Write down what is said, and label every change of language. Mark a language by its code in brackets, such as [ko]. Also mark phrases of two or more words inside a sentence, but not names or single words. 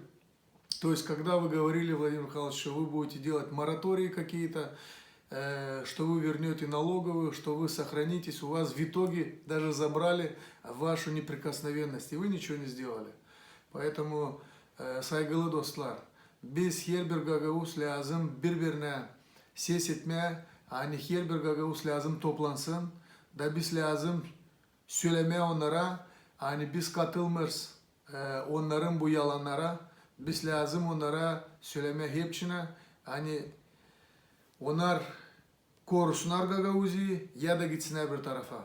[ru] То есть, когда вы говорили, Владимир Михайлович, что вы будете делать моратории какие-то, что вы вернете налоговую, что вы сохранитесь, у вас в итоге даже забрали вашу неприкосновенность, и вы ничего не сделали. [gag] Поэтому, saygılı dostlar, Biz her bir Gagavuz lazım birbirine ses etmeye, hani her bir Gagavuz lazım toplansın da biz lazım söylemeye onlara, hani biz katılmırız onların bu yalanlara, biz lazım onlara söylemeye hepsine, hani onlar korusunlar Gagavuz'u ya da gitsinler bir tarafa.